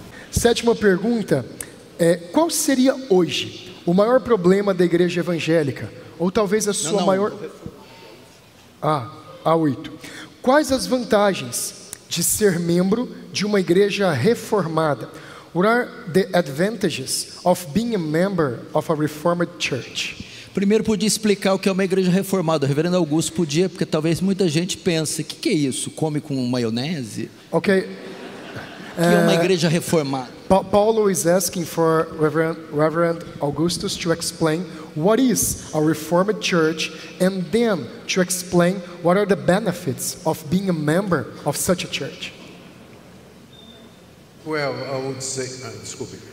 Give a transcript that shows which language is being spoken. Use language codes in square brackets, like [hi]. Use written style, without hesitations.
[pt] Sétima pergunta qual seria hoje o maior problema da igreja evangélica? Ou talvez a sua maior... A8. Quais as vantagens de ser membro de uma igreja reformada? [en] What are the advantages of being a member of a reformed church? [pt] Primeiro, podia explicar o que é uma igreja reformada. O reverendo Augusto podia, porque talvez muita gente pense, o que é isso? Come com maionese? Ok. O que é uma igreja reformada? [en] Paulo is asking for Reverend Augustus to explain what is a reformed church, and then to explain what are the benefits of being a member of such a church. Well, I would say, desculpe.